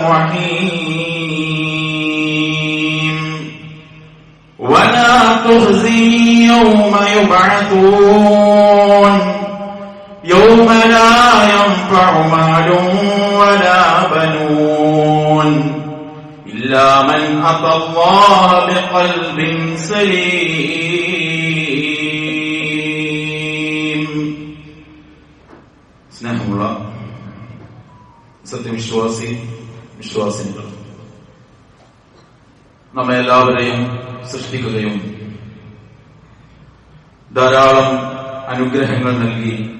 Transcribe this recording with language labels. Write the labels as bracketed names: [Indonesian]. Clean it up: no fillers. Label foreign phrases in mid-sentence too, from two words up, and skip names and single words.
[Arabic] الرحيم ولا تخزي يوم يبعثون يوم لا ينفع مال ولا بنون إلا من أتى الله بقلب [Malayalam] سليم സ്നേഹമുള്ള വിശ്വാസിനികൾ, നമ്മെ എല്ലാവരെയും സൃഷ്ടിക്കുകയും ധാരാളം അനുഗ്രഹങ്ങൾ നൽകി